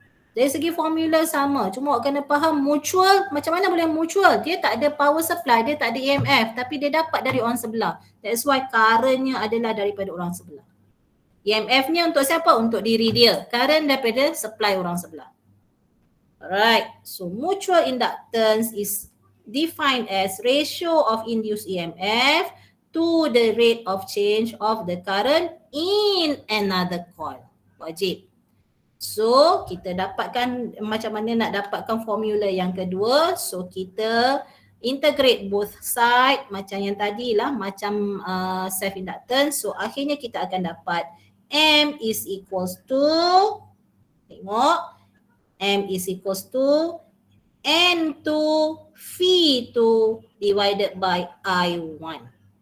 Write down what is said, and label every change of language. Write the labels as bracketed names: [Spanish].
[Malay] Dari segi formula sama, cuma awak kena faham mutual, macam mana boleh mutual? Dia tak ada power supply, dia tak ada EMF tapi dia dapat dari orang sebelah. [English] That's why [Malay] currentnya adalah daripada orang sebelah. EMF-nya untuk siapa? Untuk diri dia. Current daripada supply orang sebelah. [English] Alright, so mutual inductance is defined as ratio of induced EMF to the rate of change of the current in another coil. [Malay] Wajib. So kita dapatkan macam mana nak dapatkan formula yang kedua. So kita integrate [English] both side [Malay] macam yang tadi lah, macam self inductance. So akhirnya kita akan dapat [English] M is equals to, tengok, M is equals to N2 V2 divided by I1.